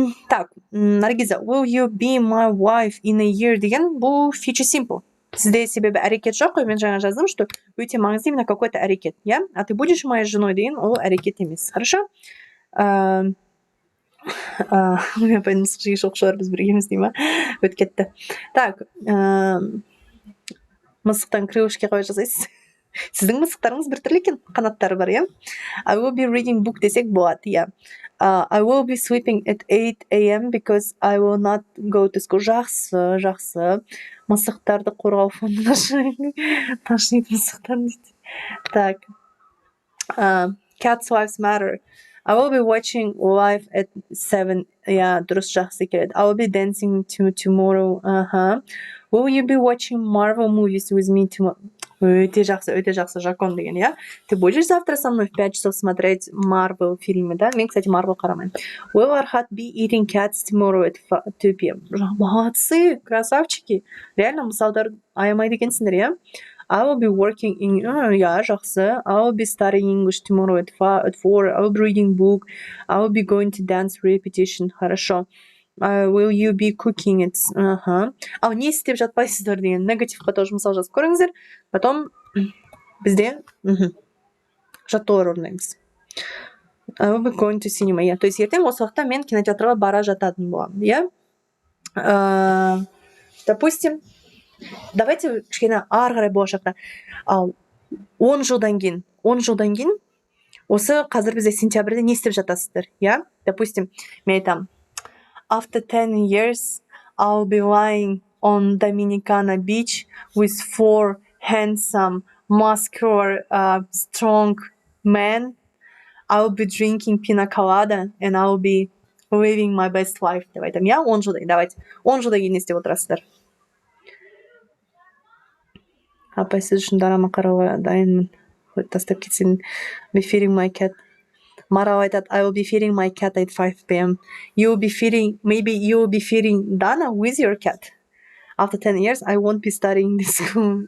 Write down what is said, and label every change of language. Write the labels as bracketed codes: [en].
[ru] Так, [kk] Наргиза, [en] will you be my wife in a year [kk] деген бұл future simple. Сізде себебі әрекет жоқ қой, мен жаңа жаздым, [ru] что [kk] өте маңызды [ru] именно какой-то [kk] әрекет, я? [ru] А ты будешь моей женой [kk] деген ол әрекет емес, [ru] хорошо? [kk] Мен пойдым мысық жиі жоқ шығар, біз біргеміз дей ма? Өт кетті. [ru] Так, [kk] мысықтан крылышке қалай жасайсыз? Сіздің мысықтарыңыз біртүрлі екен, қанаттары бар, иә? [en] I will be reading book [kk] десек болады, иә. [en] I will be sleeping at 8 a.m. because I will not go to school. [kk] Жақсы. Мысықтарды қорғау фондына ташиды мысықтар дейді. [ru] Так. [en] Cats lives matter. I will be watching live at 7. [kk] Yeah, дұрыс, жақсы келеді. [en] I will be dancing tomorrow. Will you be watching Marvel movies with me tomorrow? [kk] Өте жақсы, [ru] Жакон деген, иә? Ты будешь завтра со мной в 5 часов смотреть Marvel фильмы, да? [kk] Мен, [ru] кстати, [kk] Marvel қарамаймын. [en] Will Arhat be eating cats tomorrow at 2 p.m. [ru] Молодцы, красавчики. Реально, [kk] мысалдар аямайды екенсіңдер, иә? [en] I will be working in... Yeah, [kk] жақсы. [en] I will be studying English tomorrow at 4. I will be reading book. I will be going to dance repetition. [ru] Хорошо. [en] Will you be cooking it? [kk] Ал не істеп жатпайсыздар деген негативқа [ru] тоже [kk] мысал жазып көріңіздер. [ru] Потом [kk] бізде жаттығулар орындаймыз. [en] I will be going to cinema. [ru] То есть [kk] ертең осы уақытта мен кинотеатрға бара жататын боламын, иә? [ru] Допустим, давайте [kk] кішкене ары қарай болашақта. Ал 10 жылдан кейін осы қазір бізде сентябрьде не істеп жатасыздар, иә? [ru] Допустим, [kk] мен айтамын, [en] after 10 years, I'll be lying on Dominicana Beach with 4 handsome, muscular, strong men. I'll be drinking pina colada and I'll be living my best life. [kk] Деп айтамын, иә? 10 жылдан, давайте. 10 жылдан кейін не істеп отырасыздар? Апай, сіз үшін драма қарауға дайынмын. Тастап кетсең, [en] be feeding my cat. [kk] Марал айтады, [en] I will be feeding my cat at 5 p.m. Maybe you will be feeding Dana with your cat. After 10 years, I won't be studying this school.